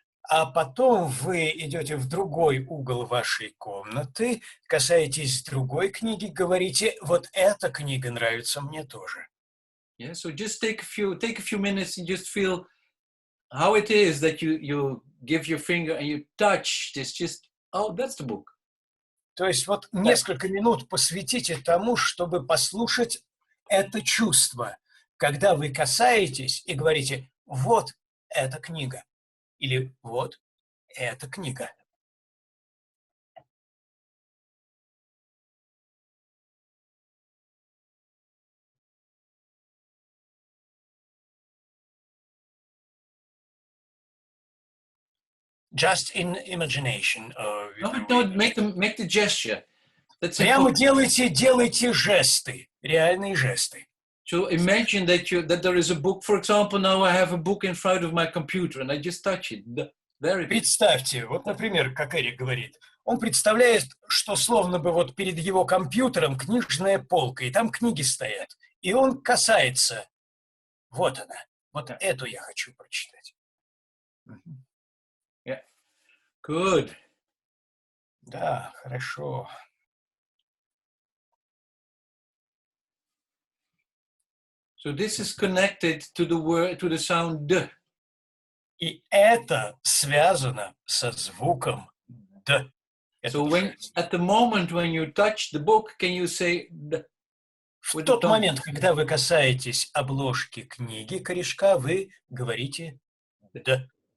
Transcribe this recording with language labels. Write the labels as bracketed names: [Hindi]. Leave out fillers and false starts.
[Russian] А потом вы идете в другой угол вашей комнаты, касаетесь другой книги, говорите, вот эта книга нравится мне тоже. [English] Yeah, so just take a few minutes and just feel how it is that you give your finger and you touch this. Just, oh, that's the book. [Russian] То есть вот несколько минут посвятите тому, чтобы послушать это чувство, когда вы касаетесь и говорите, вот эта книга, или вот эта книга. [English] Just in imagination. No, make the gesture. [Russian] Прямо делайте жесты, реальные жесты. [English] So imagine that there is a book. For example, now I have a book in front of my computer and I just touch it. There it is. [Russian] Представьте, вот, например, как Эрик говорит, он представляет, что словно бы вот перед его компьютером книжная полка, и там книги стоят. И он касается. Вот она. Вот эту я хочу прочитать. [English] Yeah. Good. [Russian] Да, хорошо. [English] So this is connected to the word, to the sound d. [Russian] И это связано со звуком «д». [English] So when, at the moment when you touch the book, can you say d? [Russian] В тот момент, когда вы касаетесь обложки книги, корешка, вы говорите «д».